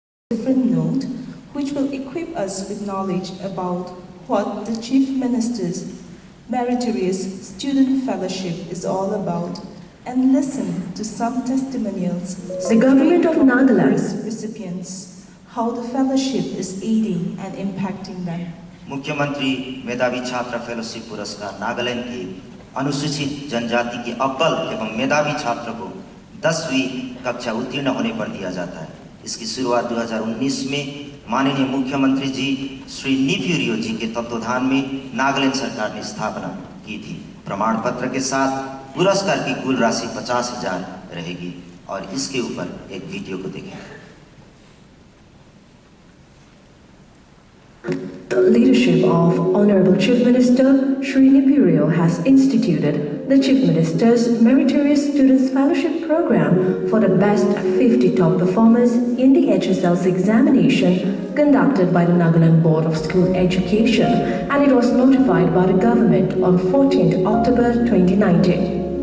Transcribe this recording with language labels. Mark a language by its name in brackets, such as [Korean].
[English] Different note, which will equip us with knowledge about what the Chief Minister's Meritorious Student Fellowship is all about, and listen to some testimonials. The government of Nagaland recipients, how the fellowship is aiding and impacting them. [Hindi] मुख्यमंत्री मेधावी छात्र fellowship पुरस्कार नागालैंड के अनुसूचित जनजाति के अव्वल एवं मेधावी छात्र को 10वीं कक्षा उत्तीर्ण होने पर दिया जाता है। इसकी शुरुआत 2019 में माननीय मुख्यमंत्री जी श्री नीफ्यू जी के तत्वाधान में नागालैंड सरकार ने स्थापना की थी। प्रमाण पत्र के साथ पुरस्कार की कुल राशि 50,000 रहेगी और इसके ऊपर एक वीडियो को देखें। [English] The leadership of Honorable Chief Minister Shri Neiphiu has instituted the Chief Minister's Meritorious Students Fellowship Program for the best 50 top performers in the HSLC examination conducted by the Nagaland Board of School Education, and it was notified by the government on 14th October 2019.